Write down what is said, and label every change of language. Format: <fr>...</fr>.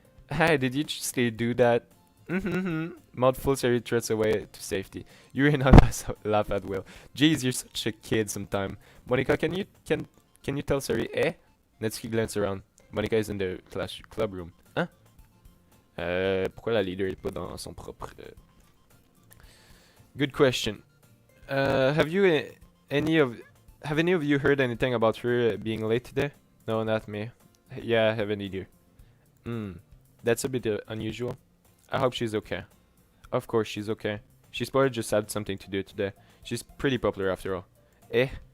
<en>Hey, did you just do that? Mouthful, Sari threads away to safety. You and I laugh at will. Jeez, you're such a kid sometime. Monica, can you tell Sari, eh? Natsuki glances around. Monica is in the club room.</en> <fr>Hein? Pourquoi la leader est pas dans son propre...</fr> <en>Good question. Have any of you heard anything about her being late today? No, not me. Yeah, I haven't either. That's a bit unusual. I hope she's okay. Of course she's okay. She's probably just had something to do today. She's pretty popular after all. Eh?</en>